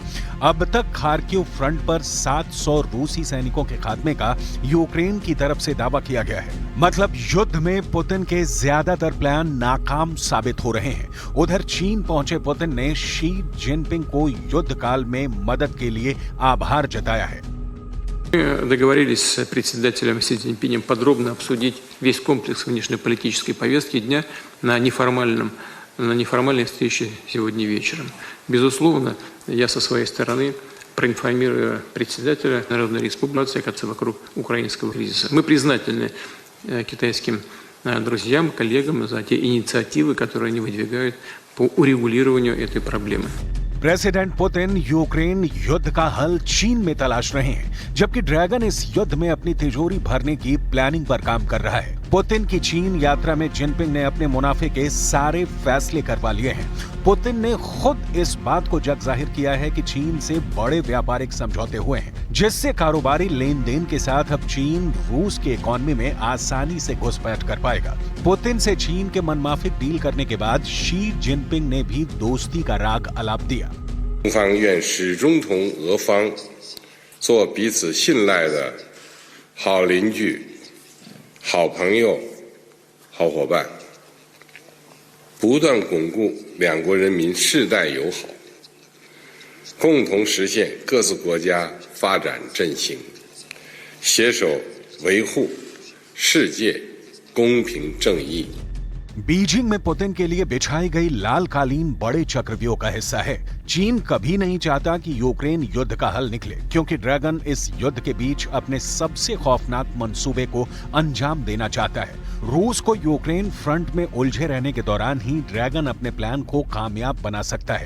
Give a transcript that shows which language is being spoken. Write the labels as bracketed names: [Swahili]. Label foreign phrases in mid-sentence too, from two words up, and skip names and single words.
[Hindi] अब तक खार्किव फ्रंट पर 700 रूसी सैनिकों के खात्मे का यूक्रेन की तरफ से दावा किया गया है। मतलब युद्ध में पुतिन के ज्यादातर प्लान नाकाम साबित हो रहे हैं। उधर चीन पहुंचे पुतिन ने शी जिनपिंग को युद्ध काल में मदद के लिए आभार जताया है। [Russian] Мы договорились с председателем Си Цзиньпинем подробно обсудить весь комплекс внешнеполитической повестки дня на неформальной встрече сегодня вечером. Безусловно, я со своей стороны проинформирую председателя Народной Республики вокруг украинского кризиса. Мы признательны китайским друзьям, коллегам за те инициативы, которые они выдвигают по урегулированию этой проблемы. [Hindi] प्रेसिडेंट पुतिन यूक्रेन युद्ध का हल चीन में तलाश रहे हैं, जबकि ड्रैगन इस युद्ध में अपनी तिजोरी भरने की प्लानिंग पर काम कर रहा है। पुतिन की चीन यात्रा में जिनपिंग ने अपने मुनाफे के सारे फैसले करवा लिए हैं। पुतिन ने खुद इस बात को जग जाहिर किया है कि चीन से बड़े व्यापारिक समझौते हुए हैं, जिससे कारोबारी लेन देन के साथ अब चीन रूस की इकोनॉमी में आसानी से घुसपैठ कर पाएगा। पुतिन से चीन के मनमाफिक डील करने के बाद शी जिनपिंग ने भी दोस्ती का राग अलाप दिया। [Chinese] 中方愿始终同俄方做彼此信赖的好邻居、好朋友、好伙伴，不断巩固两国人民世代友好，共同实现各自国家发展振兴，携手维护世界公平正义。 [Hindi] बीजिंग में पुतिन के लिए बिछाई गई लाल कालीन बड़े चक्रव्यूह का हिस्सा है। चीन कभी नहीं चाहता कि यूक्रेन युद्ध का हल निकले, क्योंकि ड्रैगन इस युद्ध के बीच अपने सबसे खौफनाक मंसूबे को अंजाम देना चाहता है। रूस को यूक्रेन फ्रंट में उलझे रहने के दौरान ही ड्रैगन अपने प्लान को कामयाब बना सकता है।